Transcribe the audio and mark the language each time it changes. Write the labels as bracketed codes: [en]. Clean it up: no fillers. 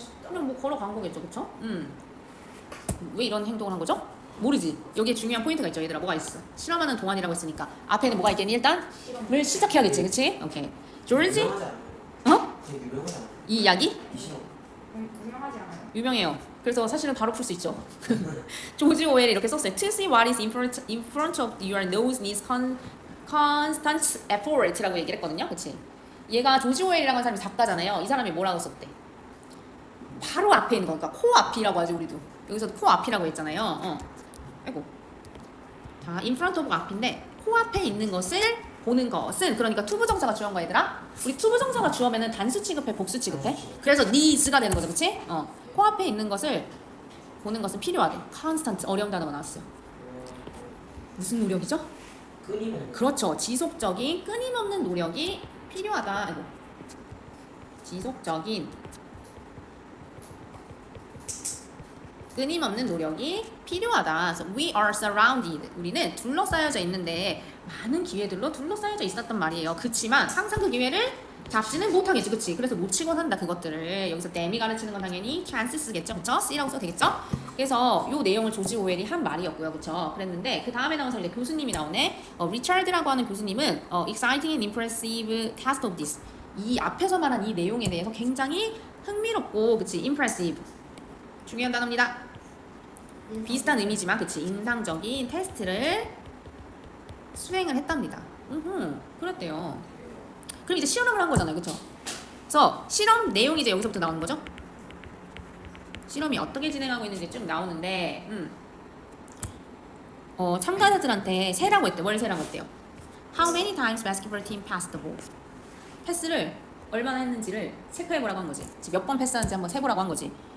[ko] 그냥 뭐 걸어간 거겠죠, 그쵸? 왜 이런 행동을 한 거죠? 모르지. 여기에 중요한 포인트가 있죠, 얘들아. 뭐가 있어? 실험하는 동안이라고 했으니까 앞에는 뭐가 있겠니? 일단 을 시작해야겠지, 그치? 오케이. 조지? 되게 유명하잖아. 이 이야기? 이 시험. 유명하지 않아요? 유명해요. 그래서 사실은 바로 풀 수 있죠. 조지 오웰이 이렇게 썼어요. [en] To see what is in front of your nose needs constant effort [ko] 라고 얘기를 했거든요. 그치? 얘가 조지 오웰이라고 하는 사람이 작가잖아요. 이 사람이 뭐라고 썼대? 바로 앞에 있는 거니까 코 앞이라고 하지 우리도. 여기서 코 앞이라고 했잖아요. 아이고. 자, [en] in front of [ko] 앞인데 코 앞에 있는 것을 보는 것은 그러니까 투부정사가 주어인 거 얘들아. 우리 투부정사가 주어면은 단수 취급해, 복수 취급해? 그래서 needs가 되는 거죠, 그렇지? 코 앞에 있는 것을 보는 것은 필요하대. constant 어려운 단어가 나왔어요. 무슨 노력이죠? 끊이면. 그렇죠. 지속적인 끊임없는 노력이 필요하다. 아이고. 지속적인 끊임없는 노력이 필요하다. 그래서 [en] we are surrounded. [ko] 우리는 둘러싸여져 있는데 많은 기회들로 둘러싸여져 있었단 말이에요. 그치만 항상 그 기회를 잡지는 못하겠지, 그치? 그래서 놓치곤 한다, 그것들을. 여기서 dam이 가르치는 건 당연히 chance 쓰겠죠, 그쵸? C라고 써도 되겠죠? 그래서 요 내용을 조지 오웰이 한 말이었고요, 그쵸? 그랬는데 그 다음에 나와서 이제 교수님이 나오네. 리차드라고 하는 교수님은 [en] exciting and impressive test of this. [ko] 이 앞에서 말한 이 내용에 대해서 굉장히 흥미롭고, 그치? impressive. 중요한 단어입니다. 비슷한 의미지만, 그치? 인상적인 테스트를 수행을 했답니다. 그랬대요. 그럼 이제 실험을 한 거잖아요, 그쵸? 그래서 실험 내용이 이제 여기서부터 나오는 거죠. 실험이 어떻게 진행하고 있는지 쭉 나오는데, 참가자들한테 세라고 했대. 뭘 세라고 했대요? [en] How many times basketball team passed the ball? [ko] 패스를 얼마나 했는지를 체크해보라고 한 거지. 몇 번 패스하는지 한번 세보라고 한 거지.